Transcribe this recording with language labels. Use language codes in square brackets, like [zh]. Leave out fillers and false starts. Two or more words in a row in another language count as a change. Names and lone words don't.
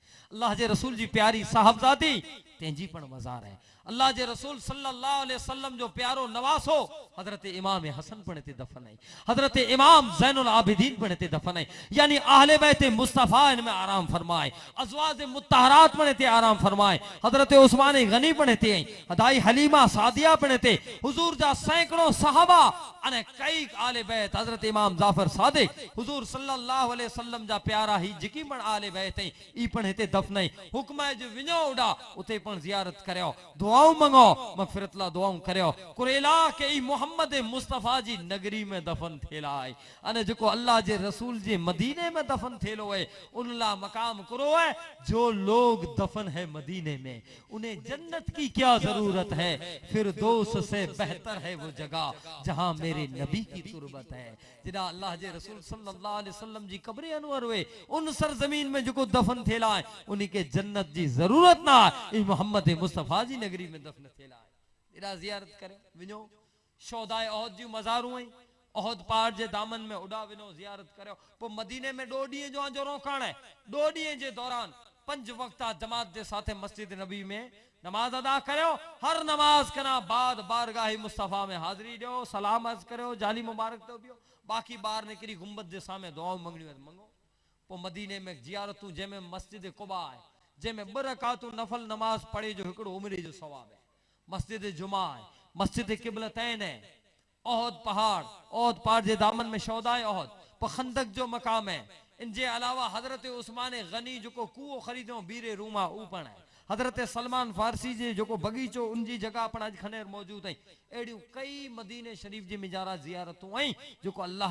[kfr] अल्लाह जे रसूल जी प्यारी साहबजादी तेंजी पण मजार है। अल्लाह जे रसूल [ar] صلى الله عليه وسلم [kfr] जो प्यारो नवासो हजरत इमाम हसन पण ते दफन है हजरत इमाम ज़ैनुल आबिदीन पण ते दफन है यानी अहले बैत मुस्तफा इनमें आराम फरमाए अज़वाज मुत्तहरात पण ते आराम फरमाए हजरत उस्मान गनी पण ते हदाई हलीमा सादिया पण ते हुजूर जा सैकड़ों सहाबा अने कई आले बैत हजरत इमाम जाफर सादिक हुजूर [ar] صلى الله عليه وسلم [kfr] जा प्यारा ही जिकी पण आले बैत ई पण हिते दफन हुक्म है जो विनो उडा उते पण जियारत करयो दुआऊं मंगो मगफिरत ला दुआऊं करयो कुरेला के ई मोहम्मद मुस्तफा जी नगरी में दफन थेला है अने जो अल्लाह जे रसूल जे मदीने में दफन थेलो है उनला मकाम करो है [ur] جو لوگ دفن ہے مدینے میں انہیں جنت کی کیا ضرورت ہے پھر دوست سے بہتر ہے وہ جگہ جہاں میرے نبی کی تربت ہے [kfr] जिदा अल्लाह जे रसूल [ar] صلى الله عليه وسلم [kfr] जी कब्र अनवर हुए उन सरजमीन में जो दफन थेला है उन्हीं के जन्नत जी जरूरत ना है मोहम्मद मुस्तफा जी नगरी में दफन थेला है जिदा जियारत करे विनो शोदाए ओहद जी मज़ारूं है ओहद पहाड़ जे दामन में उड़ा विनो जियारत करो पो मदीने में 2 ॾींहं जो आंजो रोकाण है 2 ॾींहं जे दौरान 5 वक्त जमात के साथ मस्जिद नबी में नमाज अदा करो हर नमाज कना बाद बारगाह मुस्तफा में हाजिरी दो सलाम अर्ज करो जाली मुबारक तो बियो बाकी बार निकरी गुंबद के सामने दुआऊं मंगणी मंगो पो मदीने में जियारतूं जैमें मस्जिद कुबा है जैमें 2 रकातूं नफल नमाज पढ़े जो हिकड़ो उमरे जो सवाब है मस्जिद जुमा है मस्जिद किबलतैन है ओहद पहाड़ जे दामन में शौदाए ओहद पो खंदक जो मकाम है इनजे अलावा हजरत उस्मान गनी जो कुओ खरीदो बीरे रूमा ऊपण है हजरत सलमान फारसी जे जो बगीचो उनकी जगह अपन आज खनेर मौजूद है एड़ियों कई मदीने शरीफ जी मिजारा जियारतूं आई जो अल्लाह